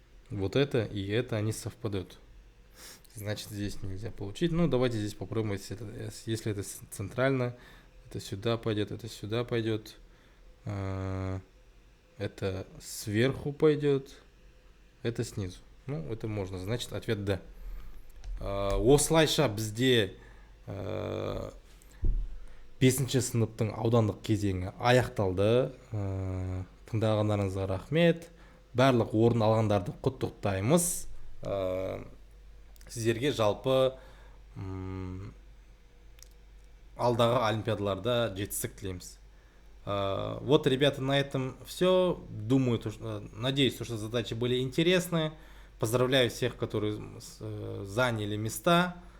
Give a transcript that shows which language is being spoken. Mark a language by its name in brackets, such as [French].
[Russian] Вот это и это, они совпадут. Значит, здесь нельзя получить. Ну, давайте здесь попробуем, если это центрально, это сюда пойдет, это сюда пойдет. Это сверху пойдет, это снизу. Ну, это можно. Значит, ответ Д. [Kazakh] Осылайша бізде 5-ші сыныптың аудандық кезеңі аяқталды. Тыңдағандарыңызға рахмет. Барлық орын алғандарды құттықтаймыз. Сіздерге жалпы алдағы олимпиадаларда жетістік тілейміз. [Russian] Вот, ребята, на этом все. Думаю, надеюсь, что задачи были интересные. Поздравляю всех, которые заняли места.